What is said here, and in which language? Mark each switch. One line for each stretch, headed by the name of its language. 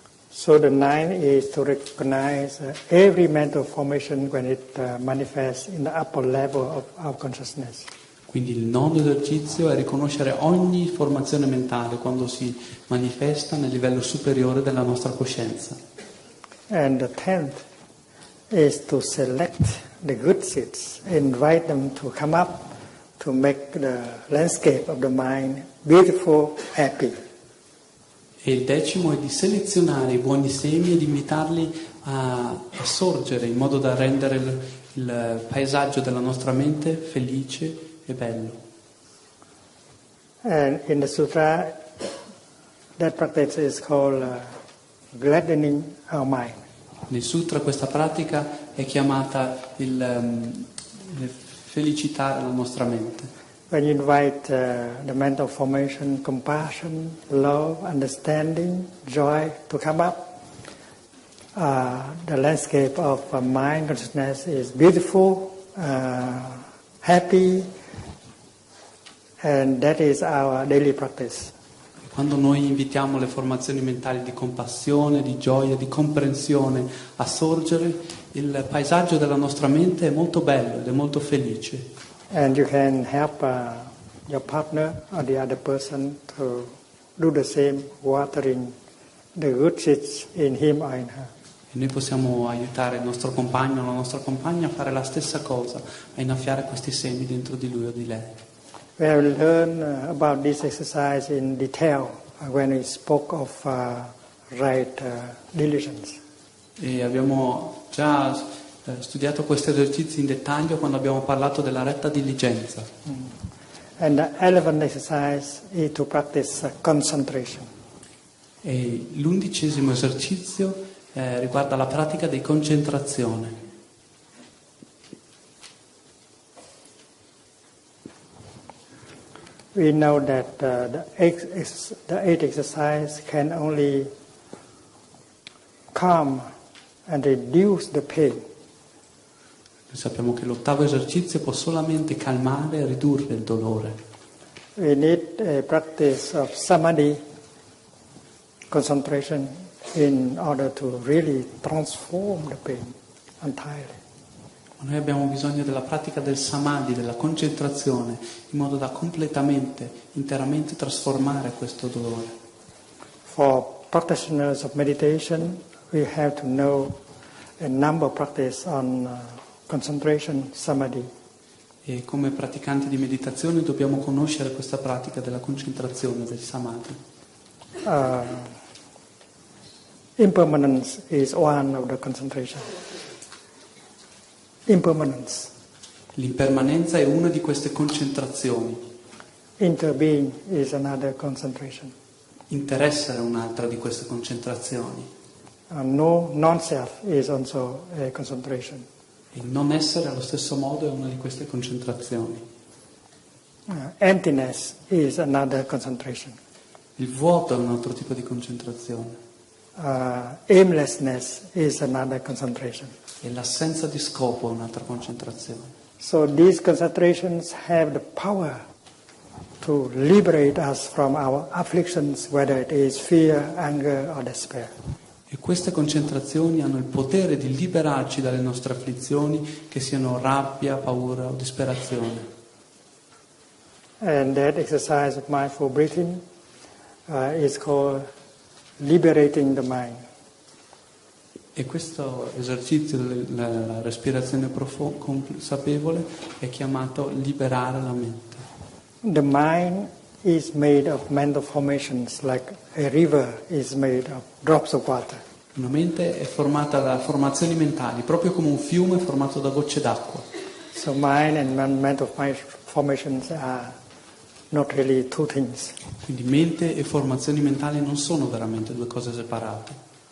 English: So the 9 is to recognize every mental formation when it manifests in the upper level of consciousness.
Italian: Quindi il 9 esercizio è riconoscere ogni formazione mentale quando si manifesta nel livello superiore della nostra coscienza.
English: And the 10th is to select the good seeds, invite them to come up to make the landscape of the mind beautiful, happy.
Italian: E il 10° è di selezionare i buoni semi e di invitarli a sorgere in modo da rendere il paesaggio della nostra mente felice e bello.
English: And in the sutra, that practice is called gladdening our mind.
Italian: Nel sutra questa pratica è chiamata il felicitare la nostra mente.
English: When you invite the mental formation, compassion, love, understanding, joy to come up, the landscape of mind consciousness is beautiful, happy, and that is our daily practice.
Italian: Quando noi invitiamo le formazioni mentali di compassione, di gioia, di comprensione a sorgere, il paesaggio della nostra mente è molto bello ed è molto felice.
English: And you can help your partner or the other person to do the same, watering the good seeds in him or in her.
Italian: E noi possiamo aiutare il nostro compagno o la nostra compagna a fare la stessa cosa, a innaffiare questi semi dentro di lui o di lei.
English: We have learned about this exercise in detail when we spoke of right diligence.
Italian: E abbiamo già studiato questi esercizi in dettaglio quando abbiamo parlato della retta diligenza.
English: And the 11th exercise is to practice concentration.
Italian: E l'11° esercizio riguarda la pratica di concentrazione.
English: We know that the eighth exercise can only calm and reduce the pain.
Italian: Noi sappiamo che l'8° esercizio può solamente calmare e ridurre il dolore.
English: We need a practice of samadhi, concentration, in order to really transform the pain entirely.
Italian: Noi abbiamo bisogno della pratica del samadhi, della concentrazione, in modo da completamente, interamente trasformare questo dolore.
English: For practitioners of meditation, we have to know a number of practice on concentration, samadhi.
Italian: E come praticanti di meditazione dobbiamo conoscere questa pratica della concentrazione, del samadhi.
English: Impermanence is one of the concentration. Impermanence.
Italian: L'impermanenza è una di queste concentrazioni.
English: Interbeing is another concentration.
Italian: Interesse è un'altra di queste concentrazioni.
English: No non-self is also a concentration.
Italian: Il non essere allo stesso modo è una di queste concentrazioni.
English: Emptiness is another concentration.
Italian: Il vuoto è un altro tipo di concentrazione.
English: Aimlessness is another concentration.
Italian: E l'assenza di scopo è un'altra concentrazione.
English: So these concentrations have the power to liberate us from our afflictions, whether it is fear, anger or despair.
Italian: E queste concentrazioni hanno il potere di liberarci dalle nostre afflizioni, che siano rabbia, paura o disperazione.
English: And that exercise of mindful breathing is called liberating the mind.
Italian: E questo esercizio della respirazione consapevole è chiamato liberare la mente.
English: The mind is made of mental formations, like a river is made of drops of water.
Italian: Una mente è formata da formazioni mentali, proprio come un fiume formato da gocce d'acqua.
English: So mind and mental formations are not really two things.
Italian: Quindi mente e formazioni mentali non sono veramente due cose separate.